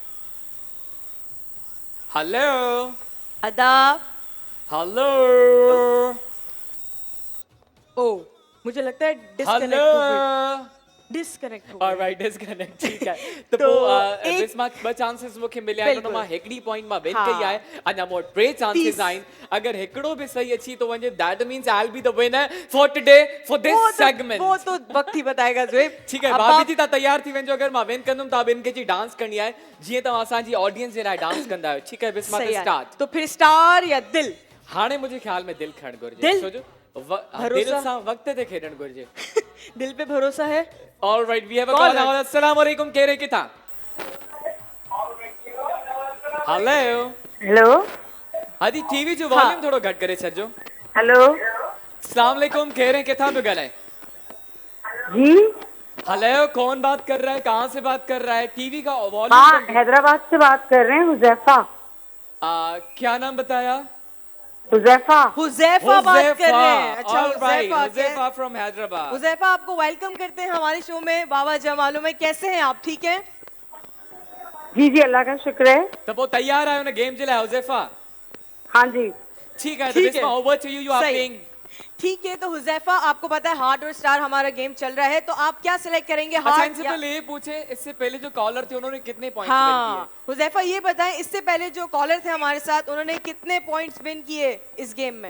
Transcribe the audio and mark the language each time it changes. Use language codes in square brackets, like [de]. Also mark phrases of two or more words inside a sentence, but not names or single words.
[sd] हेलो अदा। हेलो [ur] او مجھے لگتا ہے हेलो डिस्कनेक्ट हो [en] alright disconnect [ur] ٹھیک ہے. तो तो [sd] पोइ एक- बिस्मा 2 चांसेस मूंखे मिलिया आहिनि, बिल्कुल। हुन मां हिकिड़ी पॉइंट मां विन हाँ। कई आहे। अञा मूं वटि 3 चांसेस 30 आहिनि। अगरि हिकिड़ो बि सही अची थो वञे [en] that means I will be the winner for today for this segment. [ur] وہ تو وقت ہی بتائے گا ذوہیب. ٹھیک ہے अब भाभी आप- [sd] जी, तव्हां तयार थी वञो। अगरि मां विन कंदुमि त ॿिनि खे जी डांस करणी आहे जीअं तव्हां असांजी ऑडियंस जे लाइ डांस कंदा आहियो। ठीकु है बिस्मा [ur] صحیح ہے. स्टार्ट। تو پھر سٹار یا دل? [sd] हाणे मुंहिंजे ख्याल में दिल खणणु घुरिजे। दिल? छो जो दिल भरोसा? सां वक़्त ते खेॾणु घुरिजे। [ur] دل پہ بھروسہ ہے? [en] alright we have a Caller. कॉल। [ar] السلام علیکم, [sd] कह रहे किथा? हेलो हेलो हादी टीवी जो हाँ। वॉल्यूम थोड़ो घट करे छॾिजो। हेलो [ar] السلام علیکم, [sd] कह रहे हैं किथा पे गए? [ur] जी ہیلو کون بات کر رہا ہے، کہاں سے بات کر رہا ہے? ٹی وی کا हाँ वॉल्यूम حیدرآباد سے بات کر رہے ہیں حذیفہ. کیا نام بتایا? हुजैफा حذیفہ بات کر رہے ہیں۔ اچھا حذیفہ हुजैफा फ्रॉम हैदराबाद। حذیفہ آپ کو ویلکم کرتے ہیں ہمارے شو میں واوا جمالو میں. کیسے ہیں آپ، ٹھیک ہیں? جی جی اللہ کا شکر ہے. [sd] तो वो तैयार आयो ना गेम जे लाइ हुजैफा? [ur] ہاں جی ٹھیک ہے, ٹھیک ہے. [en] over to you, you are [ur] सही। [en] प्लेइंग। [ur] ٹھیک ہے، تو حذیفہ آپ کو پتہ ہے ہارٹ اور سٹار ہمارا گیم چل رہا ہے، تو آپ کیا سلیکٹ کریں گے, अच्छा हार्ट इनसे या? پہلے یہ پوچھے، اس سے پہلے جو کالر تھے انہوں نے کتنے پوائنٹس وِن ہاں حذیفہ یہ بتائیں، اس سے پہلے جو کالر تھے ہمارے ساتھ انہوں نے کتنے پوائنٹس وِن کیے اس گیم میں?